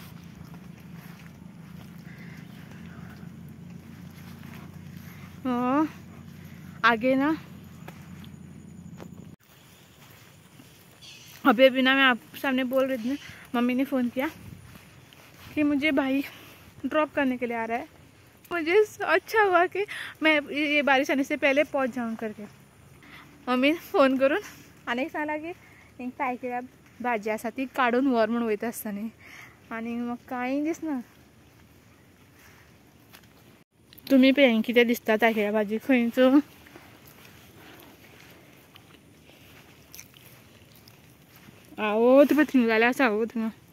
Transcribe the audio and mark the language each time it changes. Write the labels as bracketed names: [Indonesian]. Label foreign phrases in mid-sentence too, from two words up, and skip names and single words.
[Hindi] आगे ना अभी ना मैं आप सामने बोल रही थी, मम्मी ने फ़ोन किया कि मुझे भाई ड्रॉप करने के लिए आ रहा है। मुझे अच्छा हुआ कि मैं ये बारिश आने से पहले पहुंच जाऊं करके। [Konkani] मम्मी फोन करून आनी सांगला की काय केल्या भाजी आसा ती काडून व्हर म्हूण वयता आसतना आनी म्हाका कांय दिसना। तुमी पळय कितें दिसता तायकिळ्या भाजी खंयचो। आवो तुका थिंग जाल्यार आसा आवो थिंगा।